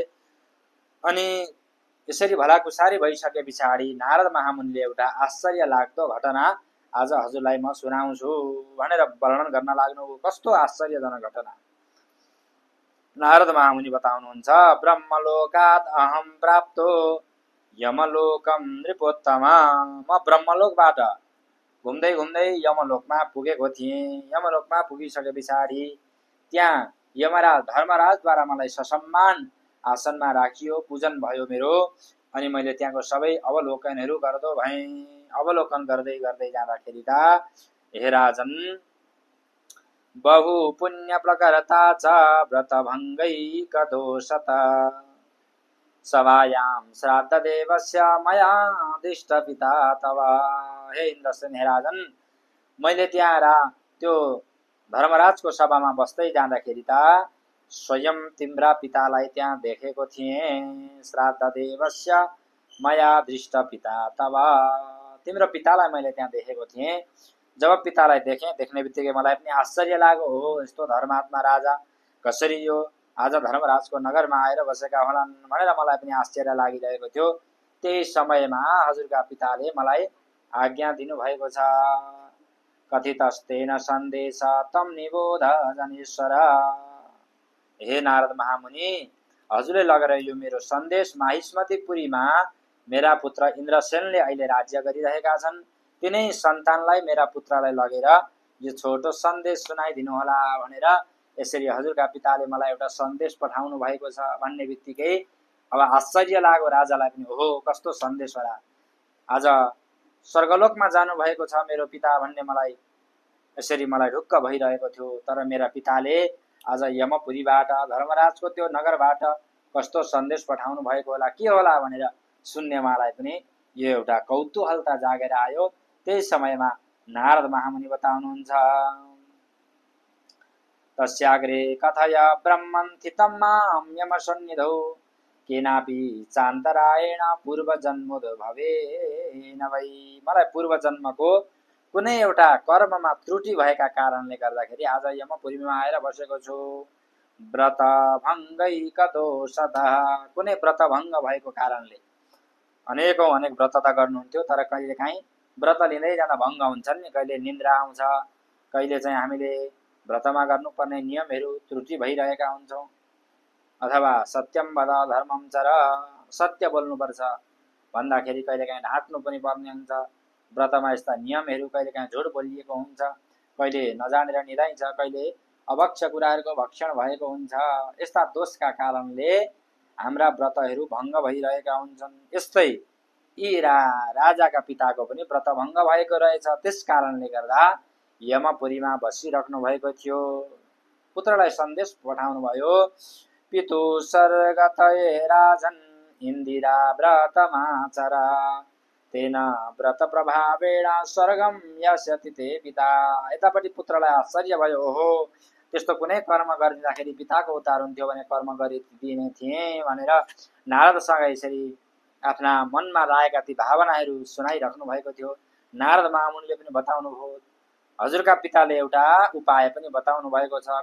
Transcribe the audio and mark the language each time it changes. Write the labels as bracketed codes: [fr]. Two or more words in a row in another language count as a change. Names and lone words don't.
[ne] अनि यसरी भलाकुसारी भइसके पछाडि नारद महामुनिले एउटा आश्चर्य लाग्दो घटना आज हजुरलाई म सुनाउँछु भनेर वर्णन गर्न लाग्नु। कस्तो आश्चर्यजनक घटना नारद महामुनि बताउनुहुन्छ। [sa] ब्रह्मलोकात् अहम प्राप्तो यमलोकम नृपोत्तमा, [ne] म ब्रह्मलोकबाट घुम्दै घुम्दै यमलोकमा पुगेको थिएँ। यमलोकमा पुगिसके पछाडि त्यहाँ यमराज धर्मराजद्वारा मलाई ससम्मान आसनमा राखियो, पूजन भयो मेरो, अनि मैले त्यहाँको सबै अवलोकनहरू गर्दो भएँ। अवलोकन गर्दै गर्दै जाँदाखेरि त हे राजन, [sa] बहु पुण्य प्रकरता च व्रत भङ्गैक दोषत, सभायां श्राद्धदेवस्य मया दृष्टपिता तव। [ne] हे इन्द्रसेन, हे राजन, मैले त्यहाँ त्यो धर्मराजको सभामा बस्दै जाँदाखेरि त स्वयं तिम्रा पितालाई त्यहाँ देखेको थिएँ। [sa] श्राद्धदेवस्य मया दृष्टपिता तव। [ne] तिम्रो पितालाई मैले त्यहाँ देखेको थिएँ। जब पितालाई देख्ने बित्तिकै मलाई पनि आश्चर्य लाग्यो। हो, यस्तो धर्मात्मा राजा कसरी यो आज धर्मराजको नगरमा आएर बसेका होलान् भनेर मलाई पनि आश्चर्य लागिरहेको थियो। त्यही समयमा हजुरका पिताले मलाई आज्ञा दिनुभएको छ। [sa] कथितस्तेन सन्देश तम निबोध जनेश्वर। [ne] हे नारद महामुनि, हजुरले लगेर यो मेरो सन्देश माहिष्मतिपुरीमा मेरा पुत्र इन्द्रसेनले अहिले राज्य गरिरहेका छन्, तिनै सन्तानलाई, मेरा पुत्रलाई लगेर यो छोटो सन्देश सुनाइदिनुहोला भनेर यसरी हजुरका पिताले मलाई एउटा सन्देश पठाउनु भएको छ भन्ने बित्तिकै अब आश्चर्य लाग्यो राजालाई पनि। हो, कस्तो सन्देश होला, आज स्वर्गलोकमा जानुभएको छ मेरो पिता भन्ने मलाई यसरी मलाई ढुक्क भइरहेको थियो। तर मेरा पिताले आज यमपुरीबाट, धर्मराजको त्यो नगरबाट कस्तो सन्देश पठाउनु भएको होला, के होला भनेर सुन्ने मलाई पनि यो एउटा कौतूहलता जागेर आयो। त्यही समयमा नारद महामुनि बताउनुहुन्छ, [sa] तस्याग्रे कथय ब्रह्मन्थितं मां यमसन्निधौ केनापि चान्तरायण पूर्वजन्मोद भवेन वै। [ne] मलाई पूर्वजन्मको कुनै एउटा कर्ममा त्रुटि भएका कारणले गर्दाखेरि आज यमपुरीमा आएर बसेको छु। [sa] व्रत भङ्गैक दोषतः, [ne] कुनै व्रत भङ्ग भएको कारणले। अनेक व्रत त गर्नुहुन्थ्यो, तर कहिलेकाहीँ व्रत लिँदै जाँदा भङ्ग हुन्छन् नि। कहिले निन्द्रा आउँछ, कहिले चाहिँ हामीले व्रतमा गर्नुपर्ने नियमहरू त्रुटि भइरहेका हुन्छौँ। [sa] अथवा सत्यम वद धर्मम चर, [ne] सत्य बोल्नुपर्छ भन्दाखेरि कहिलेकाहीँ ढाँट्नु पनि पर्ने हुन्छ। व्रतमा यस्ता नियमहरू कहिलेकाहीँ झुट बोलिएको हुन्छ, कहिले नजानेर निधाइन्छ, कहिले अभक्ष्य कुराहरूको भक्षण भएको हुन्छ। यस्ता दोषका कारणले हाम्रा व्रतहरू भङ्ग भइरहेका हुन्छन्। यस्तै यी राजाका पिताको पनि व्रत भङ्ग भएको रहेछ। त्यस कारणले गर्दा यमपुरीमा बसिराख्नु भएको थियो। पुत्रलाई सन्देश पठाउनु भयो, [sa] पितु सर्गतये राजन् इन्दिरा व्रतमाचर तेन व्रत प्रभावेण स्वर्गम यस्यति ते पिता। [ne] यतापट्टि पुत्रलाई आश्चर्य भयो, ओहो, त्यस्तो कुनै कर्म गरिदिँदाखेरि पिताको उद्धार हुन्थ्यो भने कर्म गरिदिने थिएँ भनेर नारदसँग यसरी आफ्ना मनमा लागेका ती भावनाहरू सुनाइराख्नु भएको थियो। नारद महामुनिले पनि बताउनु भयो, हजुरका पिताले एउटा उपाय पनि बताउनु भएको छ।